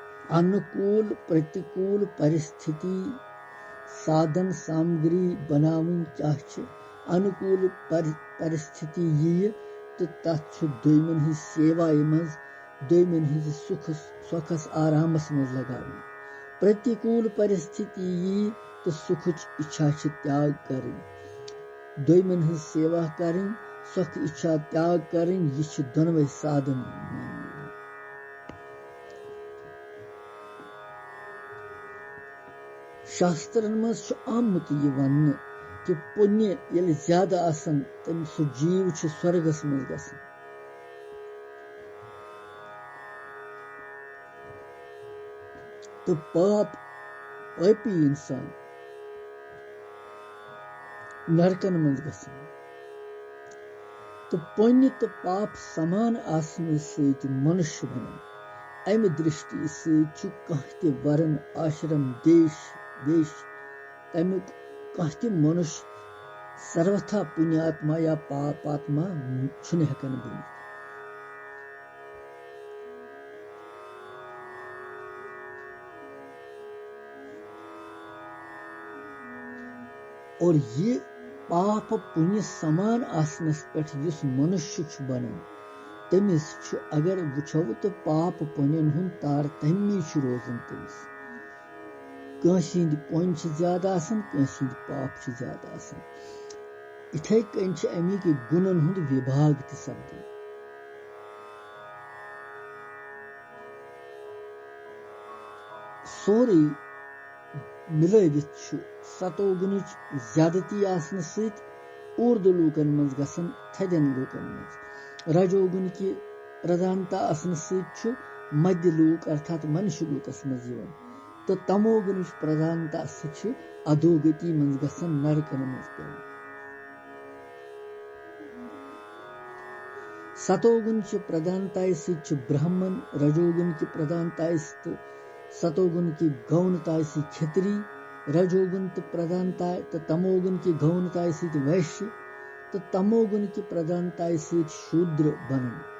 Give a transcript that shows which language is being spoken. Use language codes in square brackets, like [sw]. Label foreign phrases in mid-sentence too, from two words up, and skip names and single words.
[ks] अनुकूल प्रतिकूल परिस्थिति साधन सामग्री बनावन क्या अनुकूल परिस्थिति यी तो तथ दोयमन हिज सेवा मज दोयमन हिज सुखस आरामस मज लगावन प्रतिकूल परिस्थिति यी तो सुखच इच्छा त्याग करें दोयमन हिज सेवा करें सुख इच्छा त्याग करें यह दोनों साधन शास्त्रन मज आमुत यह वन कि पुण्य ये ज्यादा आसन तम सु जीव स्वर्गस मज गसन तो पापी इंसान नरकन मज गसन तो पुण्य तो पाप समान आसन सहित मनुष्य बनन अमि दृष्टि सहित कह वरन आश्रम देश तमुक कह मनुष्य सर्वथा पुण्यात्मा या पापात्मा हेकन बनित और ये पाप पुण्य समान आसनस पे मनुष्य बनन तमिस अगर वुचो तो पाप पुण्यन हुन तारतम्य रोजन तमिस कंद पुण्य ज्यादा आसन कंद पाप ज्यादा आसन इथे कन अमिक गुणन हुंद विभाग त सपदन सोरे मिलवित सतोगुन ज्यादती आसन सहित ऊर्द लूकन मज गसन थदन लूकन मज [hi] रजोगुन की प्रधानता [ks] आसन सहित मध्य लूक अर्थात मनुष्य लूकस मज तो तमोगुन प्रधानता सहित अधोगति मज गसन नरकन मज पे [hi] सतोगुन की प्रधानता सहित ब्राह्मण रजोगुन की प्रधानता सतोगुन की गौणता से क्षत्रिय रजोगुन की प्रधानता तो तमोगुन की गौणता से वैश्य तो तमोगुन की प्रधानता से शूद्र बनन